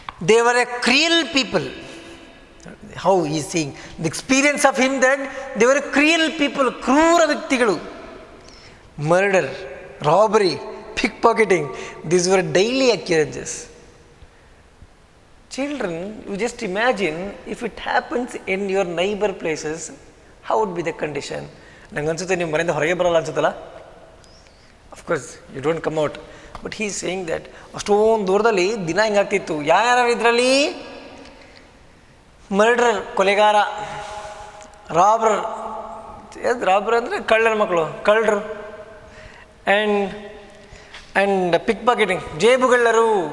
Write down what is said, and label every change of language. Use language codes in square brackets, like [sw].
[en] They were a cruel people. How he seeing the experience of him that they were a cruel people, [kn] ಕ್ರೂರ ವ್ಯಕ್ತಿಗಳು. [en] Murder, robbery, pick pocketing, these were daily occurrences. Children, you just imagine if it happens in your neighbor places, how would be the condition? [kn] ನಂಗೆ ಅನ್ಸುತ್ತೆ ನೀವು ಮನೆಯಿಂದ ಹೊರಗೆ ಬರಲ್ಲ ಅನ್ಸುತ್ತಲ್ಲ. [en] of course you don't come out, but he saying that [kn] ಅಷ್ಟೊಂದು ದೂರದಲ್ಲಿ ದಿನ ಹಿಂಗಾಗ್ತಿತ್ತು. ಯಾರು ಇದರಲ್ಲಿ? ಮರ್ಡರ್, ಕೊಲೆಗಾರ, ರಾಬ್ರರ್, ರಾಬ್ರರ್ ಅಂದರೆ ಕಳ್ಳರ ಮಕ್ಕಳು, ಕಳ್ಳರು, ಆ್ಯಂಡ್ ಪಿಕ್ ಪಾಕೆಟಿಂಗ್, ಜೇಬುಗಳ್ಳರು.